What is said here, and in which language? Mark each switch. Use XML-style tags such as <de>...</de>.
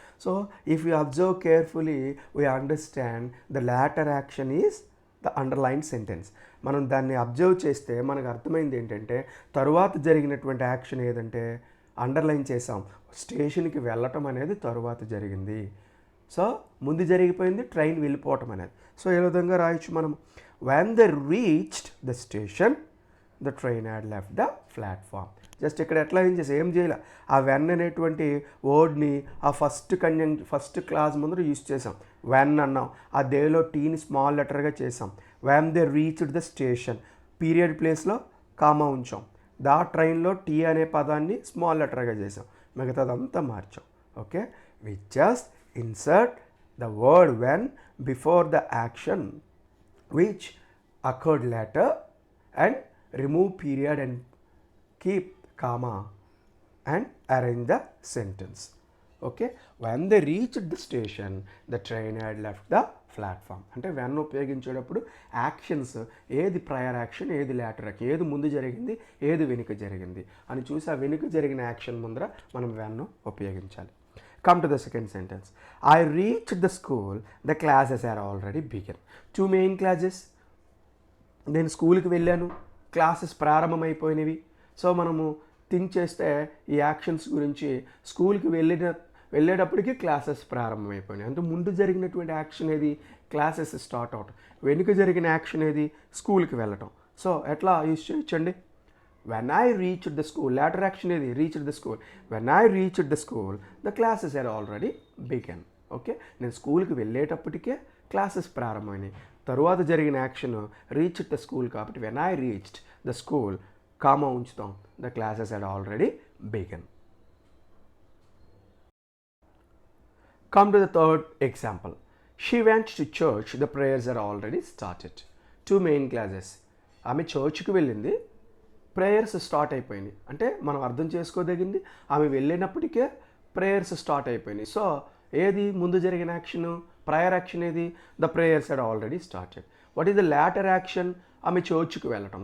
<en>So if you observe carefully we understand the latter action is the underline sentence.</en> <te>మనం దాన్ని observe చేస్తే మనకు అర్థమైంది ఏంటంటే తరువాత జరిగినటువంటి యాక్షన్ ఏదంటే అండర్లైన్ చేసాం, స్టేషన్కి వెళ్ళటం అనేది తరువాత జరిగింది. సో ముందు జరిగిపోయింది ట్రైన్ వెళ్ళిపోవటం అనేది. సో ఏ విధంగా రాయొచ్చు మనం?</te> <en>when they reached the station the train had left the platform.</en> <te>Just ఇక్కడ ఎట్లా ఏం చేయాలి? ఆ వెన్ అనేటువంటి వర్డ్ని ఆ ఫస్ట్ క్లాస్ ముందర యూజ్ చేసాం. వెన్ అన్నాం, ఆ దేలో టీని స్మాల్ లెటర్గా చేసాం.</te> <en>when they reached the station,</en> <te>period ప్లేస్లో కామా ఉంచాం. దా ట్రైన్లో టీ అనే పదాన్ని స్మాల్ లెటర్గా చేసాం, మిగతాదంతా మార్చాం.</te> <en>Okay, we just insert the word when before the action which occurred later and remove period and keep comma and arrange the sentence. Okay, when they reached the station the train had left the platform.</en> <te>అంటే when ఉపయోగించేటప్పుడు actions ఏది prior action, ఏది later action, ఏది ముందు జరిగింది, ఏది వెనుక జరిగింది అని చూసి ఆ వెనుక జరిగిన యాక్షన్ ముందర మనం వెన్ను ఉపయోగించాలి.</te> <en>Come to the second sentence. I reached the school, the classes are already begun. 2 main classes.</en> <te>నేను స్కూల్కి వెళ్ళాను, క్లాసెస్ ప్రారంభమైపోయినవి. సో మనము థింక్ చేస్తే ఈ యాక్షన్స్ గురించి స్కూల్కి వెళ్ళేటప్పటికి క్లాసెస్ ప్రారంభమైపోయినాయి. అంటే ముందు జరిగినటువంటి యాక్షన్ ఏది? క్లాసెస్ స్టార్ట్ అవటం. వెనుక జరిగిన యాక్షన్ ఏది? స్కూల్కి వెళ్ళటం. సో ఎట్లా యూజ్ చేయొచ్చండి?</te> <en>When I reached the school, latter action ఏది? Reached the school. When I reached the school, the classes had already begun.</en> <te>Okay, నేను స్కూల్కి వెళ్ళేటప్పటికే క్లాసెస్ ప్రారంభమైనాయి. తరువాత జరిగిన యాక్షన్</te> <en>reached the school కాబట్టి when I reached the school</en> <te>comma ఉంచుతాం,</te> <en>The classes had already begun. Come to the third example. She went to church, the prayers are already started. 2 main classes.</en> <te>ఆమె చర్చ్కి వెళ్ళింది, prayers start అయిపోయినాయి. అంటే మనం అర్థం చేసుకోదగింది ఆమె వెళ్ళినప్పటికే ప్రేయర్స్ స్టార్ట్ అయిపోయినాయి. సో ఏది ముందు జరిగిన యాక్షన్? ప్రయర్ యాక్షన్ ఏది?</te> <en>The prayers had already started. What is the latter action?</en> <te>ఆమె చర్చ్కి వెళ్ళటం.</te>